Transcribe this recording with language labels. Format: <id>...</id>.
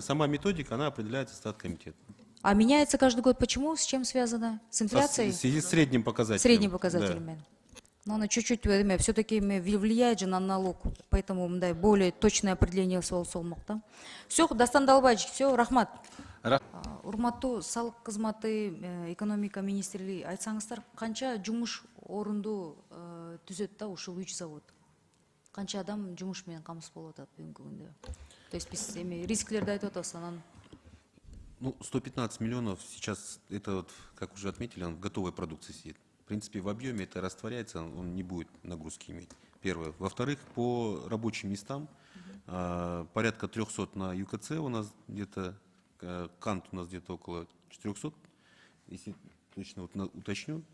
<ru>сама методика, она определяется статкомитетом. А меняется каждый год почему? С чем связано? С инфляцией? В связи с средним показателем. Средним Да. показателем. Но она чуть-чуть все-таки влияет же на налог, поэтому да, более точное определение солмокта. Все, Дастан Долбаевич, все,</ru> <ky>рахмат. Урматтуу салык кызматы, экономика министрлиги, айтсаңыздар, канча жумуш орунду түзөт да ушул 3 завод? Канча адам жумуш менен камсыз болуп атат бүгүнкү күндө?</ky> <ru>То есть</ru> <ky>биз рисклерди айтып атабыз, анан</ky> <ru>Ну, 115 миллионов сейчас, это вот, как уже отметили, он в готовой продукции сидит. В принципе, в объеме это растворяется, он не будет нагрузки иметь. Первое. Во-вторых, по рабочим местам порядка 300 на ЮКЦ у нас где-то, Кант у нас где-то около 400, если точно вот уточню.</ru>